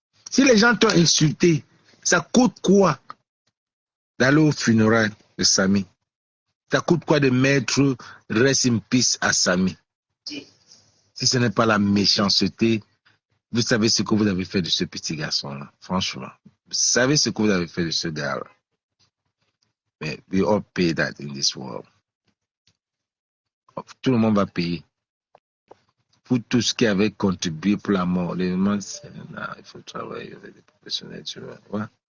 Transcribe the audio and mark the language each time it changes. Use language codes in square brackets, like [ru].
[fr] Si les gens t'ont insulté, ça coûte quoi d'aller au funérail de Samy? Ça coûte quoi de mettre Rest in peace à Samy? Si ce n'est pas la méchanceté, vous savez ce que vous avez fait de ce petit garçon-là, franchement. Vous savez ce que vous avez fait de ce gars-là. [en] Mais we all pay that in this world. [fr] Tout le monde va payer. Pour tout ce qui avait contribué pour la mort. Les gens, il faut travailler avec des professionnels, tu vois. Ouais.